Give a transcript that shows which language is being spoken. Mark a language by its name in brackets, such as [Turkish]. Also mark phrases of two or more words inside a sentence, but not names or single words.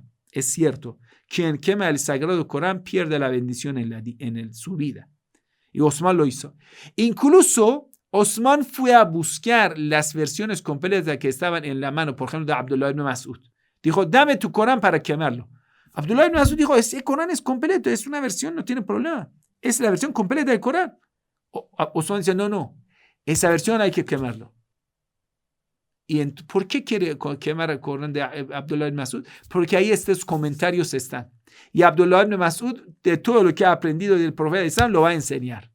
[Spanish] Es cierto, quien quema el Sagrado Corán pierde la bendición en su vida. Y Osman lo hizo. Incluso Osman fue a buscar las versiones completas que estaban en la mano, por ejemplo, de Abdullah ibn Mas'ud. Dijo, dame tu Corán para quemarlo. Abdullah ibn Mas'ud dijo, ese Corán es completo, es una versión, no tiene problema. Es la versión completa del Corán. Osman dice, no, esa versión hay que quemarlo. ¿Y por qué quiere quemar el Corán de Abdullah ibn Mas'ud? Porque ahí estos comentarios están. Y Abdullah ibn Mas'ud, de todo lo que ha aprendido del profeta de Islam, lo va a enseñar.